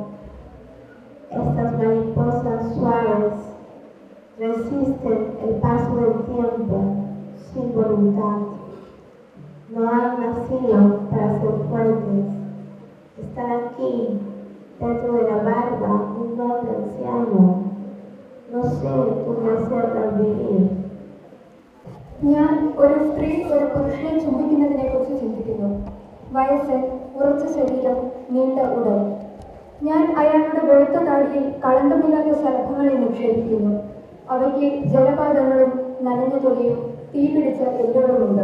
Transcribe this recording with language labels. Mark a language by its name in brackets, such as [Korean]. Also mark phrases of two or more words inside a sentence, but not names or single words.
[Spanish] Estas mariposas suaves resisten el paso del tiempo sin voluntad. No han nacido para ser fuertes. Están aquí, dentro de la barba, un hombre anciano. No sé cómo hacerlas vivir. [Malayalam] ഞാൻ ഒരു സ്ത്രീ ഒരു പുരുഷനെ ചുംബിക്കുന്നതിനെക്കുറിച്ച് ചിന്തിക്കുന്നു. വയസ്സൻ, ഉറച്ച ശരീരം, നീണ്ട ഉടൽ. ഞാൻ അയാളുടെ വെളുത്ത താടിയിൽ കളങ്കമില്ലാത്ത ശലഭങ്ങളെ നിക്ഷേപിക്കുന്നു. അവയ്ക്ക് ജലപാതങ്ങളും നനഞ്ഞ തൊലിയും തീപിടിച്ച എല്ലുകളുമുണ്ട്.